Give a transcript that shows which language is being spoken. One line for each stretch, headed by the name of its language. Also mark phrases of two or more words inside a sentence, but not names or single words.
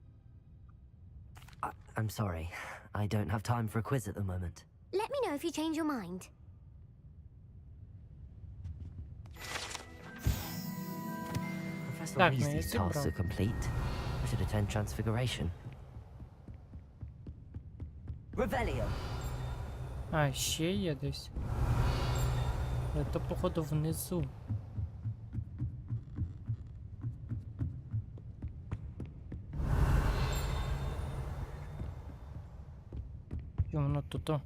English: I'm sorry. I don't have time for a quiz at the moment. Let me know if you change your mind. Professor
Ukrainian: Так, ну,
English: Weasley's
Ukrainian: я
English: tasks
Ukrainian: зібрав.
English: are complete. I should attend Transfiguration. Revelio.
Ukrainian: А, ще є десь. Це, походу, внизу. І воно тут.